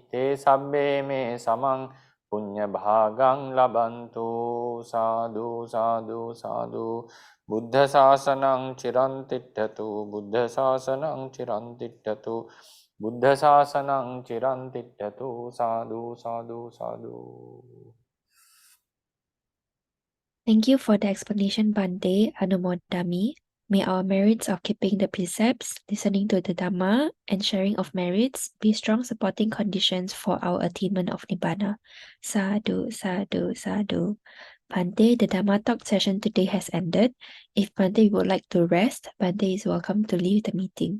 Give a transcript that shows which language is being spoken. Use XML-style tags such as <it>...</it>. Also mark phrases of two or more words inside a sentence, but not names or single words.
<pi>Te sabbe me samang punya bhagang labantu. Sadhu, sadhu, sadhu. Buddha sasanang chirantiddhatu. Buddha sasanang chirantiddhatu. Buddha sasanang chirantiddhatu. Sadhu, sadhu, sadhu.</pi> <en>Thank you for the explanation, Bhante. Anumodami. May our merits of keeping the precepts, listening to the Dhamma, and sharing of merits be strong supporting conditions for our attainment of Nibbana. Sadhu, sadhu, sadhu. Bhante, the Dhamma talk session today has ended. If Bhante would like to rest, Bhante is welcome to leave the meeting.</en>